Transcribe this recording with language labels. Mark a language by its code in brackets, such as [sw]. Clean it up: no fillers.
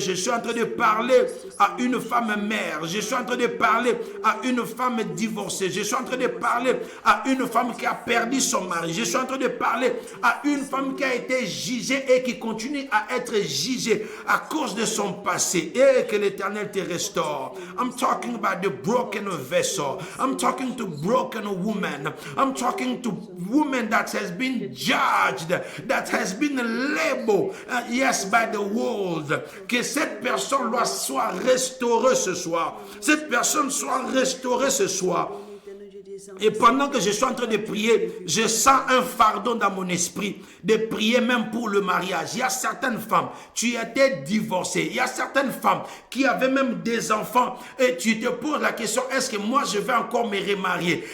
[fr] Je suis en train de parler à une femme mère. Je suis en train de parler à une femme divorcée. Je suis en train de parler à une femme qui a perdu son mari. Je suis en train de parler à une femme qui a été jugée et qui continue à être jugée à cause de son passé. Et que l'Éternel te restaure. [en] I'm talking about the broken vessel. I'm talking to broken women. I'm talking to women that has been judged, that has been labeled, yes, by the world. [fr] Que cette personne soit restaurée ce soir. Cette personne soit restaurée ce soir. Et pendant que je suis en train de prier, je sens un fardeau dans mon esprit de prier même pour le mariage. Il y a certaines femmes, tu étais divorcée. Il y a certaines femmes qui avaient même des enfants et tu te poses la question, est-ce que moi je vais encore me remarier?